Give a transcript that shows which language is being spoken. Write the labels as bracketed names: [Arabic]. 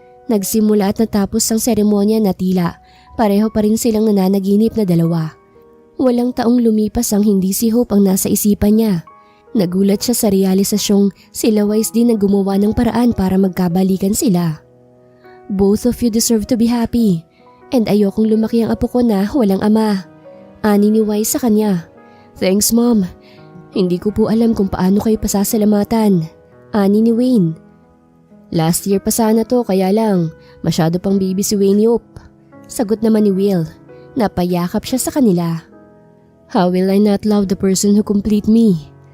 [Filipino] Nagsimula at natapos ang seremonya na tila pareho pa rin silang nananaginip na dalawa. Walang taong lumipas ang hindi si Hope ang nasa isipan niya. Nagulat siya sa realisasyong sila Wise din ang gumawa ng paraan para magkabalikan sila. [English] Both of you deserve to be happy. [Filipino] And ayokong lumaki ang apo ko na walang ama. Ani ni Wise sa kanya. [English] Thanks Mom. [Filipino] Hindi ko po alam kung paano kayo pasasalamatan. Ani ni Wayne. Last year pa sana to kaya lang masyado pang baby si Wayne Yop. Sagot naman ni Will. Napayakap siya sa kanila. [English] How will I not love the person who complete me?